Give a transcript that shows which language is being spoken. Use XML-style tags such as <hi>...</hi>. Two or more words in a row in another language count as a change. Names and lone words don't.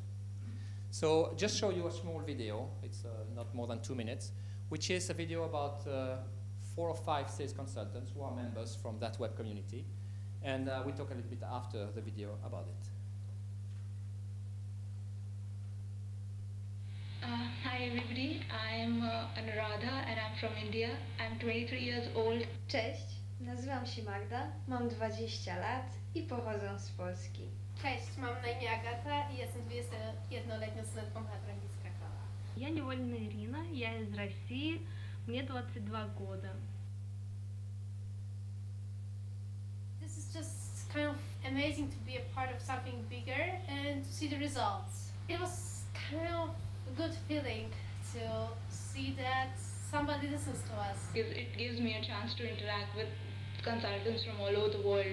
<en>So just show you a small video. It's not more than 2 minutes, which is a video about 4 or 5 sales consultants who are members from that web community. And we'll talk a little bit after the video about it. Hi everybody, I'm Anuradha and I'm from India. I'm 23 years old.</en> <pl>Cześć, nazywam się Magda, mam 20 lat i pochodzę z Polski. Cześć, mam na imię Agata i jestem 21-letnią studentką Hebroni z Krakowa.</pl> <ru>Я Невольная Ирина, я из России, мне 22 года.</ru> <en>This is just kind of amazing to be a part of something bigger and to see the results. It was kind of a good feeling to see that somebody listens to us. It gives me a chance to interact with consultants from all over the world.</en>